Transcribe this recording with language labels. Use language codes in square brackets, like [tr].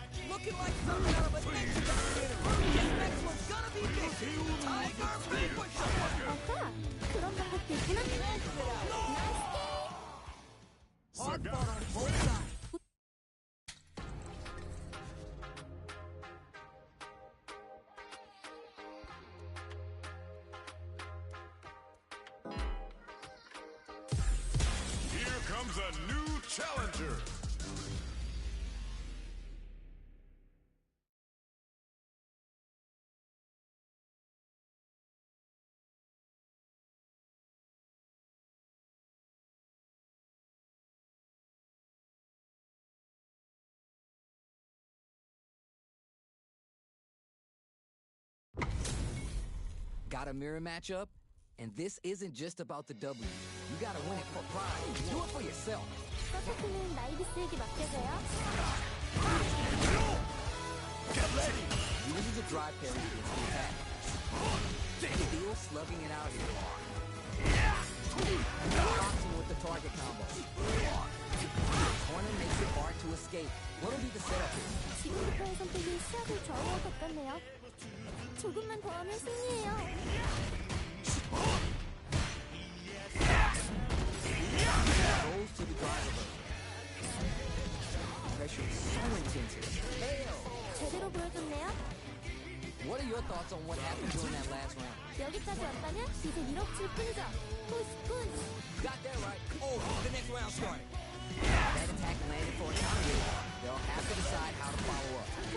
[en] Looking like something out of a next documentary. This next one's gonna be big. Tiger Vanquish. [ko] 아까 그런 방법도 있구나. 나이스 게임. [en] Hard fought on both sides. Here comes a new challenger. Got a mirror matchup? And this isn't just about the W. You gotta win it for pride. Do it for yourself. [ko] 서포트는 나이비스에게 맡겨줘요. [en] Uses a drive parry against the attack. Still slugging it out here. Boxing with the target combo. Corner makes it hard to escape. What'll be the setup here? [ko] 지금부터의 선택이 시합을 좌우할 것 같네요. 조금만 더 하면 승리예요. [en] Goes to the drive reversal. Pressure is so intense here. [ko] 제대로 보여줬네요. [en] What are your thoughts on what happened during that last round? [ko] 여기까지 왔다면 이제 밀어붙일 뿐이죠. 푸시 푸시. [en] Got that right. Oh, the next round started. That attack landed for a counter hit. They'll have to decide how to follow up.